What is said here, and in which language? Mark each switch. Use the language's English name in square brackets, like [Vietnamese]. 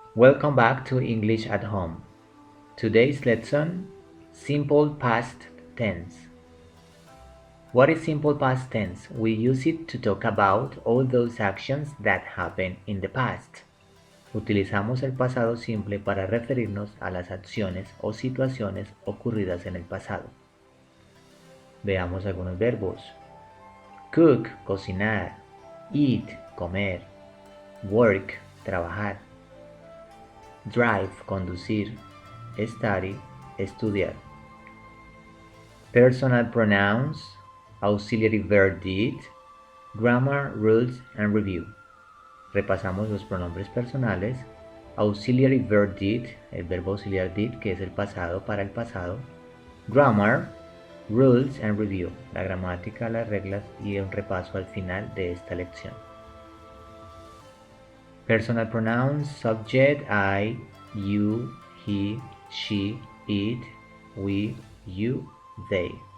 [English] Welcome back to English at Home. Today's lesson, simple past tense. What is simple past tense? We use it to talk about all those actions that happened in the past. [Spanish] Utilizamos el pasado simple para referirnos a las acciones o situaciones ocurridas en el pasado. Veamos algunos verbos. Cook, cocinar. Eat, comer. Work, trabajar. Drive, conducir. Study, estudiar. [English] Personal pronouns, auxiliary verb did, grammar, rules, and review. [Spanish] Repasamos los pronombres personales. [English] Auxiliary verb did, [Spanish] el verbo auxiliar did, que es el pasado para el pasado. [English] Grammar, rules and review, [Spanish] la gramática, las reglas y un repaso al final de esta lección. [English] Personal pronouns, subject, I, you, he, she, it, we, you, they.